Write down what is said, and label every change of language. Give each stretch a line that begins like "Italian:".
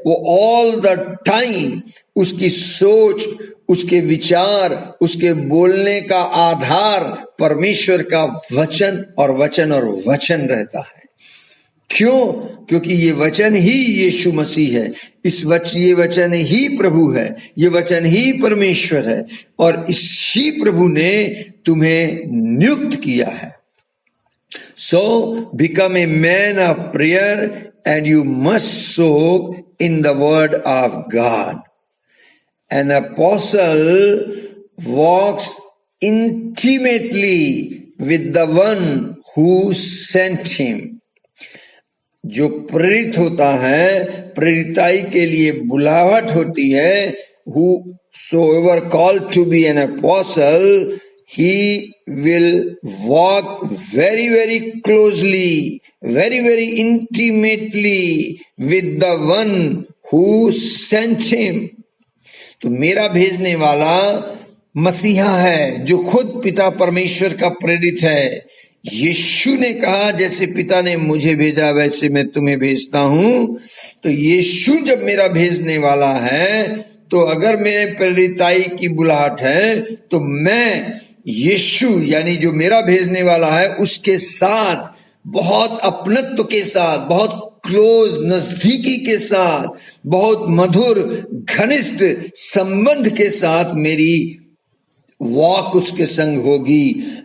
Hindi: वो
English: all the time
Hindi: उसकी सोच, उसके विचार, उसके बोलने का आधार परमेश्वर का वचन और वचन और वचन रहता है। क्यों? क्योंकि ये वचन ही यीशु मसीह है। ये वचन ही प्रभु है, ये वचन ही परमेश्वर है, और इसी प्रभु ने तुम्हें नियुक्त किया है।
English: So become a man of prayer and you must soak in the word of God. An apostle walks intimately with the one who sent him.
Hindi: जो प्रेरित होता है, प्रेरिताई के लिए बुलाहट होती है,
English: whosoever called to be an apostle, he will walk very, very closely, very, very intimately with the one who sent him.
Hindi: तो मेरा भेजने वाला मसीहा है जो खुद पिता परमेश्वर का प्रेरित है। यीशु ने कहा जैसे पिता ने मुझे भेजा वैसे मैं तुम्हें भेजता हूं। तो यीशु जब मेरा भेजने वाला है, तो अगर मेरे प्रेरिताई की बुलाहट है तो मैं यीशु यानी जो मेरा भेजने वाला है उसके साथ बहुत अपनत्व के साथ, बहुत क्लोज नजदीकी के साथ, बहुत मधुर घनिष्ठ संबंध के साथ मेरी वॉक उसके संग होगी।